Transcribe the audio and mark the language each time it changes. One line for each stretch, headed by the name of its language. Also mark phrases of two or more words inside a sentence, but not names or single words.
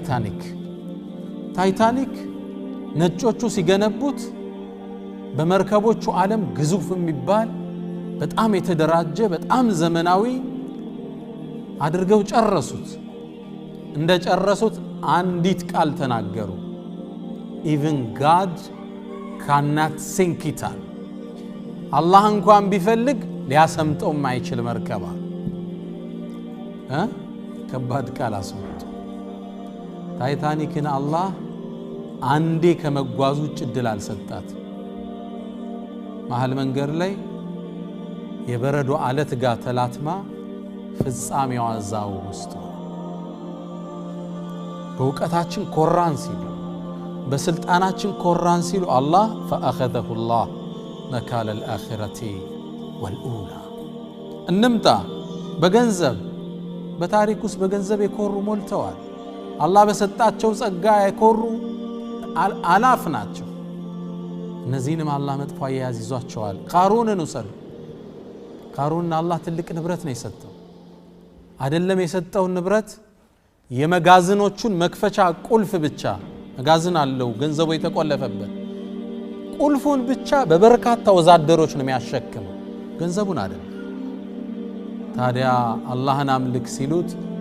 Amharic: ታይታኒክ ነጮቹ ሲገነቡት በመርከቦቹ ዓለም ግዙፍ የሚባል በጣም የተደራጀ በጣም ዘመናዊ አድርገው ጨረሱት እንደጨረሱት አንዲት ቃል ተናገሩ
English: even God cannot sink it
Amharic: አላህ እንኳን ቢፈልግ ሊያሰምጠው የማይችል መርከባ ከባድ ቃል አስመጡ ታይታኒክን አላህ አንዴ ከመጓዙ እድል አልሰጣት መሃል መንገድ ላይ የበረዶ አለት ጋር ተላትማ ፍጻሜዋ ዛው ውስጥ በእውቀታችን ኮራን ሲሉ በስልጣናችን ኮራን ሲሉ አላህ
Arabic: فأخذه الله نكال الآخرة والأولى
Amharic: እንምጣ በገንዘብ በታሪኩስ በገንዘብ የኮሩ ሞልተዋል አላህ በሰጣቸው ጸጋ የኮሩ አላፍ ናቸው እነዚህንም አላህ መጥፎ ያያዝዟቸዋል ቃሩንን ወሰዱ ቃሩን አላህ ትልቅ ንብረት ነው የሰጠው አይደለም የሰጠው ንብረት የመጋዝኖቹን መክፈቻ ቁልፍ ብቻ መጋዝን አለው ገንዘቡ የተቆለፈበት ቁልፉን ብቻ በበርካታ ወዛደሮች ነው የሚያሸክመው ገንዘቡን አይደለም ታዲያ አላህን አምልክ ሲሉት